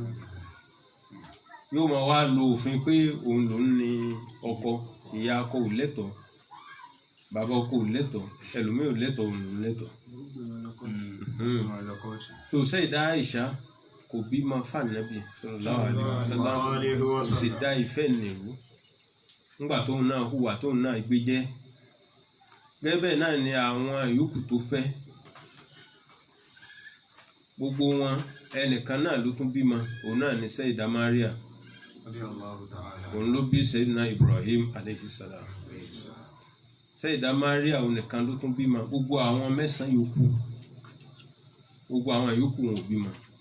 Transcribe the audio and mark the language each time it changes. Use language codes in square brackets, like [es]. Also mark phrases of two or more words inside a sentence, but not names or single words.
[yo] yóò máa wá lo òfin pé òun lòún ní ọkọ ìyá ọkọ ò lẹ́tọ̀ọ́ bàbá ọkọ ò lẹ́tọ̀ọ́ ẹlòmíì ò lẹ́tọ̀ọ́ òun lòún lẹ́tọ̀ọ́ so Sayyida Aisha kò bímọ fànàbì [ar] صلى الله عليه وسلم [yo] kò sì dá ìfẹ́ nìrú nígbà tóun náà hùwà tóun náà gbé jẹ́ gẹ́gẹ́ bẹ́ẹ̀ náà ni àwọn yòókù tó fẹ́ gbogbo wọn ẹnìkan náà ló tún bímọ òun náà ni Sayyida Maria òun ló bí Sayyidina Ibrahim [ar] عليه السلام [yo] Sayyida Maria òun nìkan ló tún bímọ gbogbo àwọn mẹ́sàn-án yòókù gbogbo àwọn yòókù wọn ò bímọ